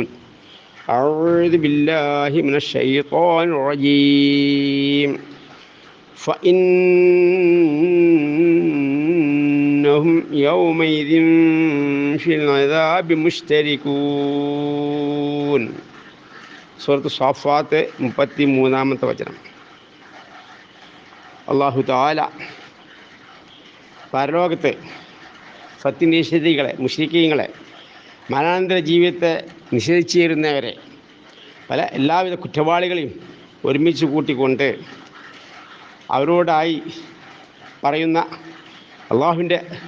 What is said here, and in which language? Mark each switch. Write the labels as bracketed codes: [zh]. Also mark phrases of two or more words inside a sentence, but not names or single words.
[ar] أعوذ بالله من الشيطان الرجيم. فإنهم يومئذ في العذاب مشتركون. [ml] സൂറത്ത് സാഫാത്ത് 33-ാമത്തെ വചനം. അല്ലാഹു തആല പരലോകത്തെ സത്യനിഷേധികളെ, മുശ്രിക്കീങ്ങളെ, മരണാനന്തര ജീവിതത്തെ നിഷേധിച്ചിരുന്നവരെ, എല്ലാവിധ കുറ്റവാളികളെയും ഒരുമിച്ച് കൂട്ടിക്കൊണ്ട് അവരോടായി പറയുന്ന അള്ളാഹുവിൻ്റെ